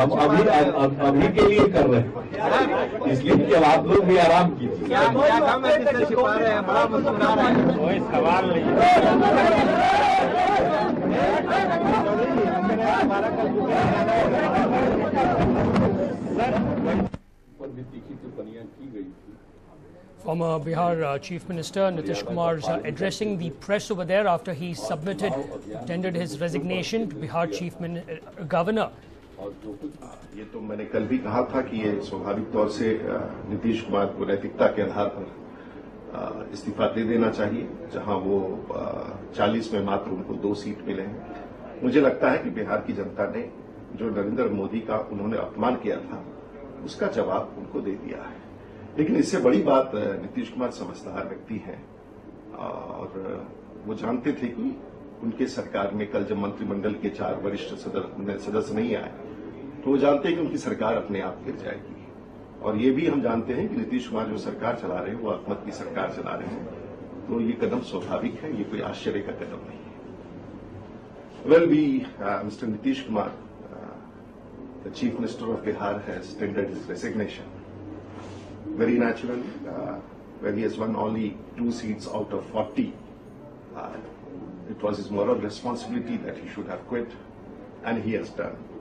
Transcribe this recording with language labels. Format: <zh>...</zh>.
<hi>हम अभी के लिए कर रहे हैं, इसलिए कि अब आप लोग भी आराम कीजिए। क्या गम है जिससे छिपा रहे हैं, बड़ा मुस्कुरा रहे हैं? कोई सवाल नहीं। पर भी तीखी टिप्पणियां की गई थी।</hi> <en>Former Bihar Chief Minister Nitish Kumar is addressing the press over there after he tendered his resignation to Bihar Chief Governor.</en> <hi>ये तो मैंने कल भी कहा था कि ये स्वाभाविक तौर से नीतीश कुमार को नैतिकता के आधार पर इस्तीफा दे देना चाहिए, जहां वो 40 में मात्र उनको 2 सीट मिले हैं। मुझे लगता है कि बिहार की जनता ने जो नरेंद्र मोदी का उन्होंने अपमान किया था उसका जवाब उनको दे दिया है। लेकिन इससे बड़ी बात, नीतीश कुमार समझदार व्यक्ति हैं और वो जानते थे कि उनके सरकार में कल जब मंत्रिमंडल के 4 वरिष्ठ सदस्य नहीं आए तो वो जानते हैं कि उनकी सरकार अपने आप गिर जाएगी। और ये भी हम जानते हैं कि नीतीश कुमार जो सरकार चला रहे हैं वो अल्पमत की सरकार चला रहे हैं, तो ये कदम स्वाभाविक है, ये कोई आश्चर्य का कदम नहीं है।</hi> <en>Well mister Nitish Kumar, the Chief Minister of Bihar, has tendered his resignation. Very naturally, when he has won only 2 seats out of 40, it was his moral responsibility that he should have quit, and he has done.</en>